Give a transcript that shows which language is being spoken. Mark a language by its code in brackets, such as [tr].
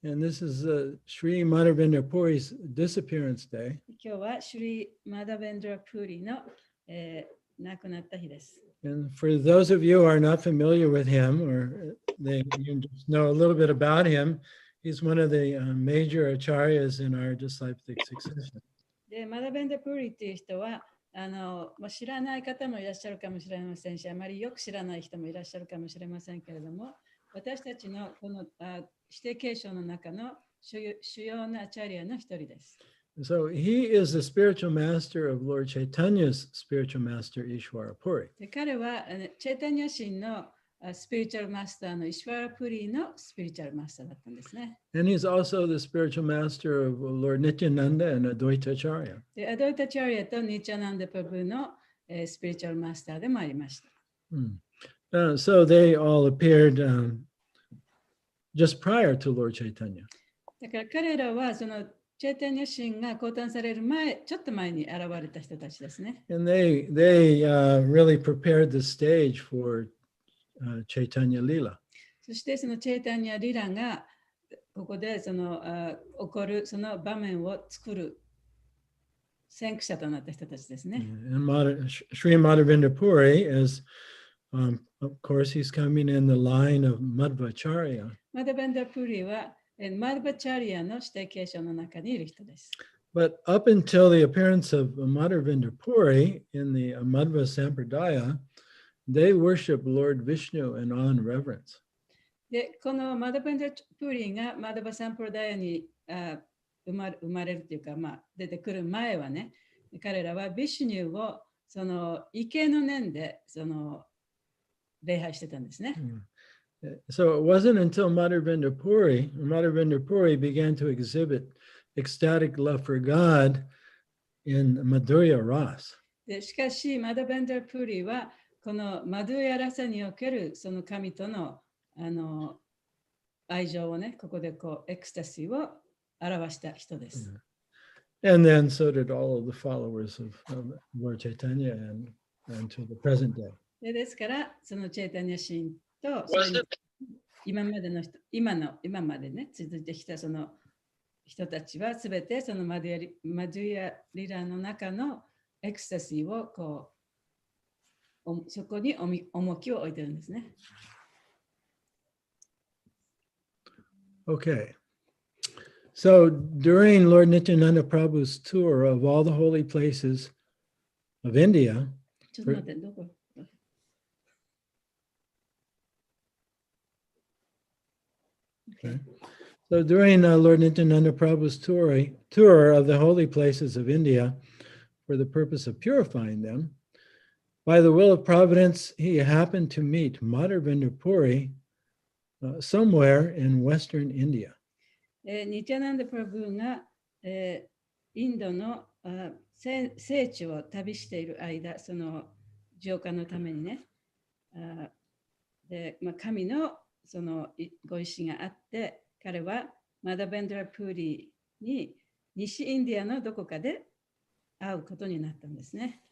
[en] And this is Sri Madhvendra Puri's disappearance day. [ja] 今日はシュリ・マダベンドラ・プーリの、亡くなった日です。 [en] And for those of you who are not familiar with him, or you just know a little bit about him, he's one of the major acharyas in our disciplic succession. [ja] で、マダベンドラ・プーリっていう人は、知らない方もいらっしゃるかもしれませんし、あまりよく知らない人もいらっしゃるかもしれませんけれども、私たちのこの指定継承の中の主要なアチャリアの一人です。 [en] So he is the spiritual master of Lord Chaitanya's spiritual master, Ishwara Puri. [ja] で彼はチェイタニア神のスピリチュアルマスターのイシュワラプリのスピリチュアルマスターだったんですね。 [en] And he's also the spiritual master of Lord Nityananda and Advaita Acharya. [ja] でアドイタチャリアとニチャナンダプラブのスピリチュアルマスターでもありました。 [en] So they all appeared just prior to Lord Chaitanya. [ja] だから彼らはそのチェイタニア神が降誕される前、ちょっと前に現れた人たちですね。 [en] And they really prepared the stage for Chaitanya Lila. [ja] そしてそのチェイタニアリラがここでその起こるその場面を作る先駆者となった人たちですね。 [en] And Sri Madhvendra Puri is, of course, he's coming in the line of Madhvacharya. [ja] マダベンダープリはマドバチャリアの指定継承の中にいる人です。 [en] But up until the appearance of Madhvendra Puri in the Madhva Sampradaya, they worship Lord Vishnu in awe and reverence. [ja] で、このマダベンダープリがマダバサンプラダヤに生まれるというか、出てくる前はね、彼らはビシュニュをその畏敬の念でその礼拝してたんですね。 [en] So it wasn't until Madhvendra Puri began to exhibit ecstatic love for God in Madhurya Ras. [ja] でしかし、マダベンダープリはこのマドゥヤラサにおけるその神との愛情をね、ここでこうエクスタシーを表した人です。 [en] And then so did all of the followers of Lord Chaitanya and to the present day. [ja] ですから、そのチェイタニア神と、それに今までね、続いてきたその人たちはすべてそのマドゥヤリラの中のエクスタシーをこうそこに重きを置いてるんですね。 [en] Okay. So during Lord Nityananda Prabhu's tour of all the holy places of India, [ja] ちょっと待って、どこ [en] Okay. So during Lord Nityananda Prabhu's tour of the holy places of India for the purpose of purifying them, by the will of Providence, he happened to meet Madhvendra Puri somewhere in Western India. [ja] ニティアナンダ・プラブーが、インドの聖地を旅している間、その浄化のためにね、で神のそのご意志があって、彼はマダベンドラ・プーリに西インディアのどこかで会うことになったんですね。